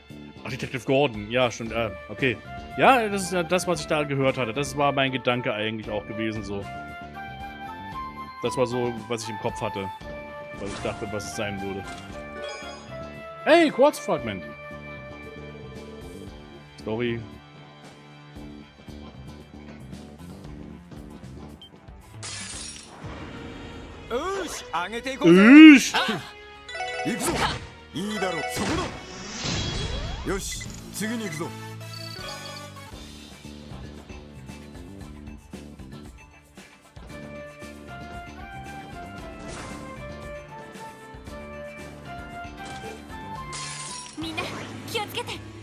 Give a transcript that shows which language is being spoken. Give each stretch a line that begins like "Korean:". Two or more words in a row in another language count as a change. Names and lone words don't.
German: Ach, Detective Gordon, ja, schon, okay. Ja, das ist ja das, was ich da gehört hatte. Das war mein Gedanke eigentlich auch gewesen, so. Das war so, was ich im Kopf hatte. Was ich dachte, was es sein würde. Hey, Quarzfragment! Story.
Japanese: し上げていこうぜ。行くぞ。いいだろう。そこだ。よし次に行くぞ。みんな気をつけて